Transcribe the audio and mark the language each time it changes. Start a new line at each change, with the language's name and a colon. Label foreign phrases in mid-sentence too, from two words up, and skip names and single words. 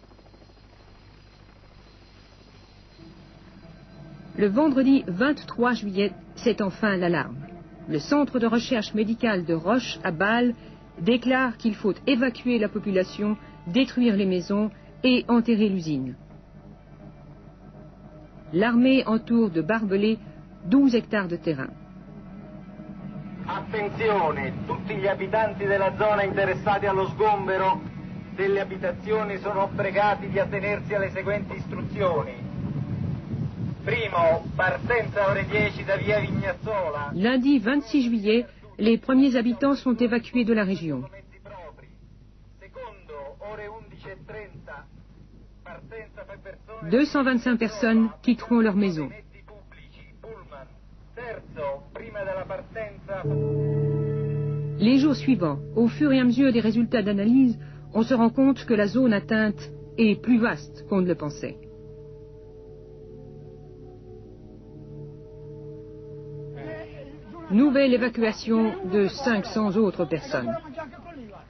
French: Le vendredi 23 juillet, c'est enfin l'alarme. Le centre de recherche médicale de Roche, à Bâle, déclare qu'il faut évacuer la population, détruire les maisons et enterrer l'usine. L'armée entoure de barbelés 12 hectares de terrain.
Italian: Attenzione, tutti gli abitanti della zona interessati allo sgombero delle abitazioni sono pregati di attenersi alle seguenti istruzioni. Primo, partenza ore 10 da via Vignazzola.
French: Lundi 26 juillet, les premiers habitants sont évacués de la région.
Italian: Secondo, ore 11:30, partenza per persone.
French: 225 personnes quitteront leur maison.
Italian: Terzo, prima della partenza.
French: Les jours suivants, au fur et à mesure des résultats d'analyse, on se rend compte que la zone atteinte est plus vaste qu'on ne le pensait. Nouvelle évacuation de 500 autres personnes.